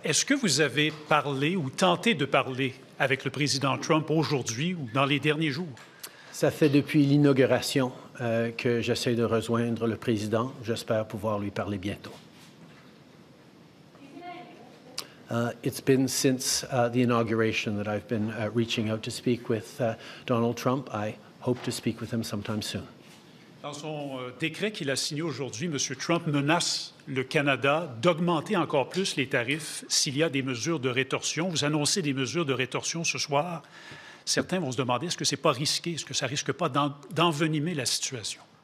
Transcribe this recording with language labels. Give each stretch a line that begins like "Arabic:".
French: Est-ce que vous avez parlé ou tenté de parler avec le président Trump aujourd'hui ou dans les derniers jours? Ça fait depuis l'inauguration que j'essaie de rejoindre le président. J'espère pouvoir lui parler bientôt.
English: It's been since the inauguration that I've been reaching out to speak with Donald Trump. I hope to speak with him sometime soon.
French: Dans son décret qu'il a signé aujourd'hui, M. Trump menace le Canada d'augmenter encore plus les tarifs s'il y a des mesures de rétorsion. Vous annoncez des mesures de rétorsion ce soir. Certains vont se demander, est-ce que ce n'est pas risqué? Est-ce que ça ne risque pas d'envenimer la situation?